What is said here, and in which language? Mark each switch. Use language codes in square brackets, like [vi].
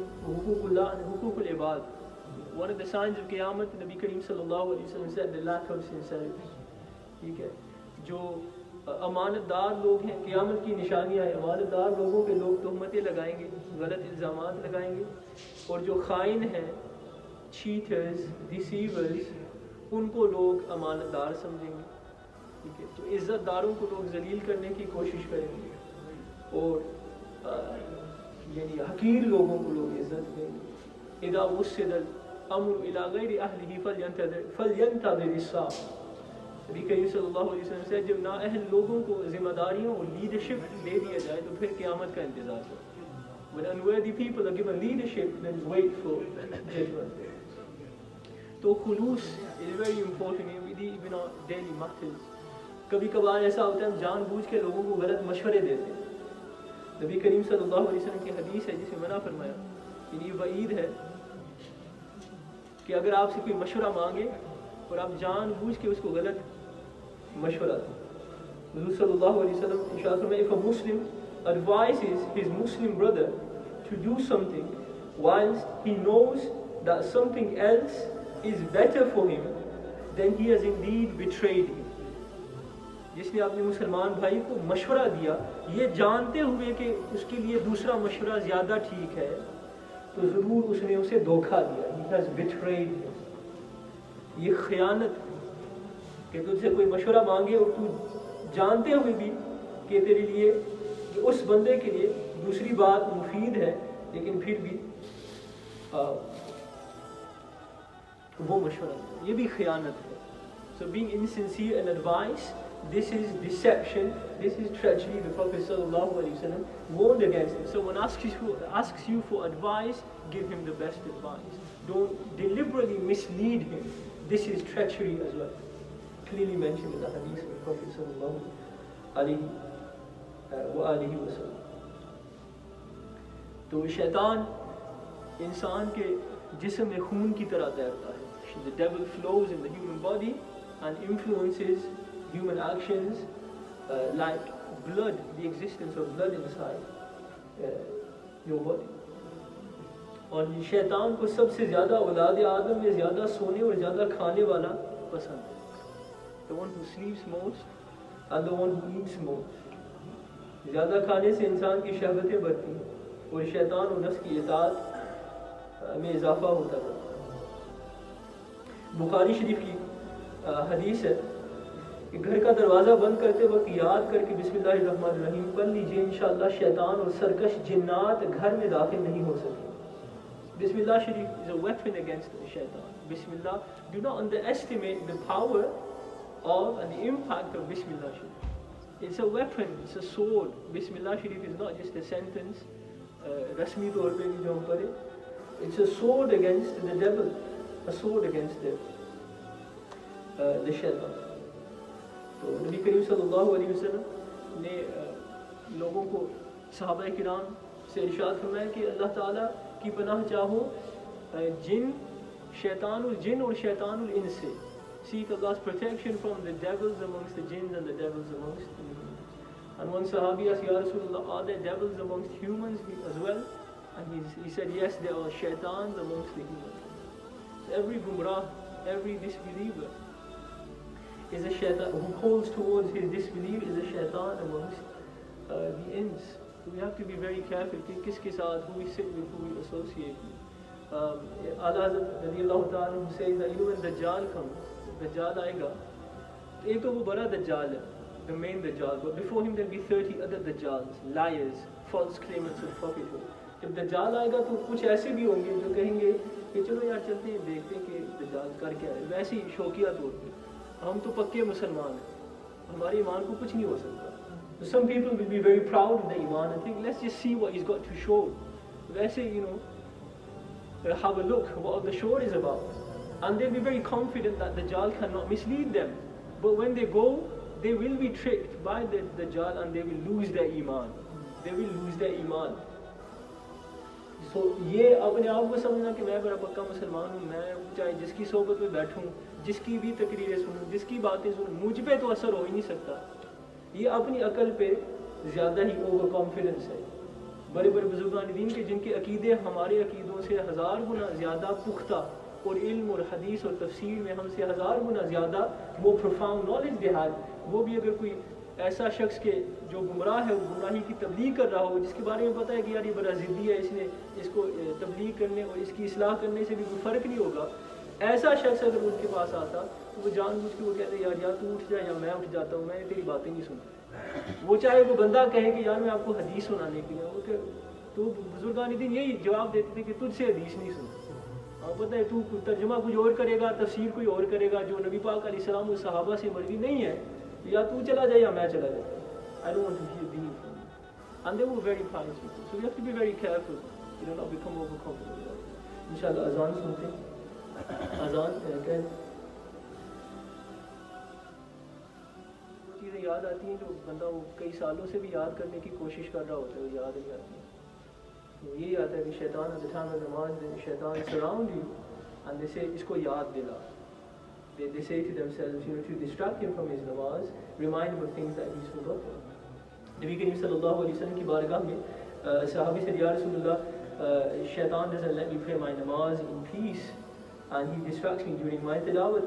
[en] हुकूकुल इबाद, one of the signs of क़यामत, नबी करीम सल्लल्लाहु अलैहि वसल्लम said the lack of sincerity. [hi] ठीक है, जो अमानतदार लोग हैं, क़यामत की निशानियाँ हैं, अमानतदार लोगों पे लोग तहमतें लगाएंगे, गलत इल्ज़ामात लगाएंगे, और जो खाइन हैं [en] cheaters, deceivers, [hi] उनको लोग अमानतदार समझेंगे, ठीक है। तो इज़्ज़तदारों को लोग जलील करने की कोशिश करेंगे और यानी हकीर लोगों को लोग इज़्ज़त देंगे। [ar] इदा वुस्सिदल अम्रु इला गैरि अहलिही फल्यंतज़िर इस्साअ। [hi] नबी करीम सल्लल्लाहु अलैहि वसल्लम से जब नाअहल लोगों को जिम्मेदारियों और लीडरशिप दे दिया जाए तो फिर क़यामत का इंतज़ार करो। [en] When unworthy people are given leadership, then wait for judgment. [hi] तो खुलूस [en] is very important in our daily matters. [hi] कभी कभार ऐसा होता है हम जानबूझ के लोगों को गलत मशवरे देते हैं। नबी करीम सल्लल्लाहु अलैहि वसल्लम की हदीस है जिसमें मना फरमाया, यानी वईद है कि अगर आपसे कोई मशवरा मांगे और आप जानबूझ के उसको गलत मशवरा दें। हुज़ूर सल्लल्लाहु अलैहि वसल्लम इरशाद फरमाया, [en] if a Muslim advises his Muslim brother to do something whilst he knows that something else is better for him, then he has indeed betrayed him. [hi] जिसने अपने मुसलमान भाई को मशवरा दिया ये जानते हुए कि उसके लिए दूसरा मशवरा ज़्यादा ठीक है, तो ज़रूर उसने उसे धोखा दिया। [en] He has betrayed him. [hi] ये खयानत कि तुझसे कोई मशवरा मांगे और तू जानते हुए भी कि तेरे लिए कि उस बंदे के लिए दूसरी बात मुफीद है लेकिन फिर भी वो मशवरा, ये भी खयानत है। [en] So being insincere in advice, this is deception, this is treachery. The Prophet sallallahu alaihi wasallam warned against it. So when asks you for advice, give him the best advice. Don't deliberately mislead him. This is treachery as well. Clearly mentioned in the hadith of the Prophet sallallahu alaihi wasallam. [hi] तो शैतान इंसान के जिस्म में खून की तरह तैरता है। [en] The devil flows in the human body and influences human actions like blood, the existence of blood inside your body. [hi] और शैतान को सबसे ज़्यादा औलाद आदम में ज़्यादा सोने और ज़्यादा खाने वाला पसंद है। [en] The one who sleeps most and the one who eats most. [hi] ज़्यादा खाने से इंसान की शहवतें बढ़ती हैं और शैतान और नफ्स की इताअत में इजाफा होता है। बुखारी शरीफ की हदीस है कि घर का दरवाज़ा बंद करते वक्त याद करके बिस्मिल्लाहिर्रहमानिर्रहीम पढ़ लीजिए, इंशाअल्लाह शैतान और सरकश जिन्नात घर में दाखिल नहीं हो सके। [en] Bismillah Sharif is a weapon against the shaitan. Bismillah, do not underestimate the power of and the impact of Bismillah Sharif. It's a weapon, it's a sword. Bismillah Sharif is not just a sentence, [hi] rasmi taur pe bhi jo hum padhe. [en] It's a sword against the devil, a sword against the shaitan. [hi] तो नबी करीम सल्लल्लाहु अलैहि वसल्लम ने लोगों को सहाबा किराम से इरशाद फरमाया कि अल्लाह ताला की पनाह चाहो जिन और शैतानुल इंस से। [en] Seek Allah's protection from the devils amongst the jinns and the devils amongst the humans. And one Sahabi asked, Ya Rasulullah, are there devils amongst humans as well? And he said, yes, there are shaitans amongst the humans. So every gumrah, every disbeliever is a shaitan, who calls towards his disbelief is a shaitan amongst the ins. So we have to be very careful [hi] कि किसके साथ [en] who we sit with, who we associate with. Ala Hazrat radiyallahu ta'ala who says that when Dajjal comes, [hi] Dajjal आएगा, तो एक तो वो बड़ा Dajjal है, [en] the main Dajjal, but before him there will be 30 other Dajjals, liars, false claimants of prophethood. [hi] जब Dajjal आएगा तो कुछ ऐसे भी होंगे जो कहेंगे कि चलो यार चलते हैं देखते हैं कि Dajjal कर क्या है। वैसे ही शौकिया तौर पे हम तो पक्के मुसलमान हैं, हमारे ईमान को कुछ नहीं हो सकता। [en] So some people will be very proud of their iman and think, let's just see what he's got to show. [hi] वैसे [en] have a look what the show is about, and they'll be very confident that the Dajjal cannot mislead them. But when they go, they will be tricked by the Dajjal and they will lose their iman. They will lose their iman. [hi] So ये अपने आप को समझना कि मैं बड़ा पक्का मुसलमान हूँ, मैं चाहे जिसकी सोबत में बैठूँ, जिसकी भी तकरीरें सुनूँ, जिसकी बातें सुनूँ, मुझ पे तो असर हो ही नहीं सकता। ये अपनी अकल पे ज़्यादा ही ओवर कॉन्फिडेंस है। बड़े बड़े बुजुर्गान दीन के जिनके अकीदे हमारे अकीदों से 1000 गुना ज़्यादा पुख्ता और इल्म और हदीस और तफसीर में हमसे 1000 गुना ज़्यादा वो [en] profound knowledge [hi] दे हाल, वो भी अगर कोई ऐसा शख्स के जो गुमराह है वो गुमराही की तबलीग कर रहा हो, जिसके बारे में पता है कि यार ये बड़ा ज़िद्दी है, इसने इसको तबलीग करने और इसकी इस्लाह करने से भी कोई फ़र्क नहीं होगा, ऐसा शख्स अगर उनके पास आता तो वो जानबूझ के वो कहते यार या तू उठ जा या मैं उठ जाता हूँ, मैं तेरी बातें नहीं सुनता। वो चाहे वो बंदा कहे कि यार मैं आपको हदीस सुनाने के लिए, वो तो बुजुर्गान दिन यही जवाब देते थे कि तुझसे हदीस नहीं सुनता। और पता है तू तर्जुमा कुछ और करेगा, तफसीर कोई और करेगा, जो नबी पाक अलैहिस्सलाम और सहाबा से मर्जी नहीं है, या तू चला जाए या मैं चला जाए। [en] I don't want to hear deen from you. And they were very pious people. So we have to be very careful, not become overconfident. Inshallah, [hi] azan सुनते हैं। अजान चीज़ें याद आती हैं जो बंदा वो कई सालों से भी याद करने की कोशिश कर रहा होता है, वो याद नहीं आती। तो यही आता है कि शैतान [en] at the time of [hi] नमाज, शैतान [en] surround you and they say [hi] इसको याद दिला। [en] They say to themselves, to distract him from his namaz, remind him of things that he's forgotten. [hi] Nabi Kareem sallallahu alaihi wasallam की बारगाह में सहाबी से या रसूलल्लाह, [en] शैतान doesn't let me pray my namaz in peace and he distracts me during my tilawat.